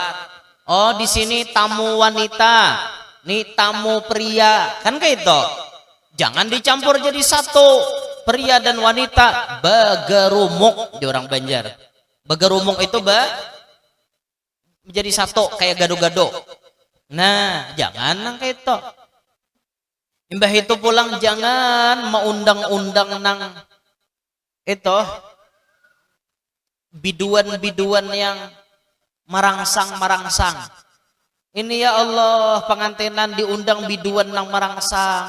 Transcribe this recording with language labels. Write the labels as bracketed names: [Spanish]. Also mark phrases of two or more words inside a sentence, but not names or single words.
[Indonesian] Oh, di sini tamu wanita, nih tamu pria, kan kayak itu. Jangan dicampur jadi satu, pria dan wanita. Bagarumuk di orang Banjar. Bagarumuk itu menjadi satu kayak gado-gado. Nah, jangan kayak itu. Imbah itu pulang jangan mengundang-undang nang itu biduan-biduan yang merangsang. Ini [Arabic] ya Allah, [Indonesian] pengantinan diundang biduan nang merangsang.